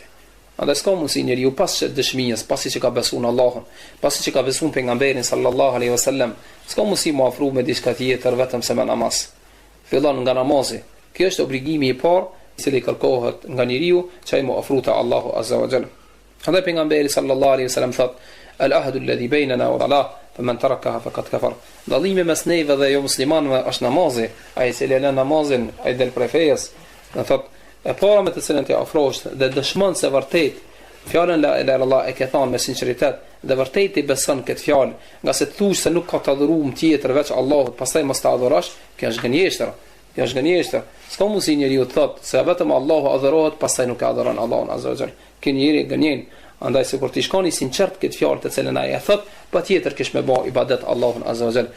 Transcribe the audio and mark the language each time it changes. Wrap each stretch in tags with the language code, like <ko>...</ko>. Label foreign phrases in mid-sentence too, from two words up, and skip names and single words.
<sq>Andaj s'ka mundsi njeriu pas dëshmijës, pasi që ka besuar në Allahun, pasi që ka besuar pejgamberin</sq> <ar>صلى الله عليه وسلم,</ar> <sq>s'ka mundsi mu afru me diçka tjetër vetëm se me namaz. Fillon nga namazi. Kjo është obligimi i parë i cili kërkohet nga njeriu që ai mu afru te Allahu</sq> <ar>عز وجل.</ar> <sq>Andaj pejgamberi</sq> <ar>صلى الله عليه وسلم</ar> <sq>thot:</sq> <ar>"العهد الذي بيننا والله فمن تركها فقد كفر."</ar> <sq>Dallimi mes neve dhe jo muslimanëve është namazi. Ai që lën namazin, ai del prej fejes. Do thot e para me të cilën ti afrohesh dhe dëshmon se vërtet fjalën</sq> <ar>لا إله إلا الله</ar> <sq>e ke thënë me sinqeritet dhe vërtet i beson këtë fjalë, nga se thush se nuk ka të adhuruar tjetër veç Allahut, pastaj mos ta adhurosh, kjo është gënjeshtër. Kjo është gënjeshtër. S'ka mundsi njeriu të thotë se vetëm Allahu adhurohet, pastaj nuk e adhuron Allahun</sq> <ar>عز وجل.</ar> <sq>Ky njeri gënjen. Andaj se kur ti shkoni sinqert këtë fjalë të cilën ai e thot, patjetër kish me bë ibadet Allahun</sq> <ar>عز وجل.</ar>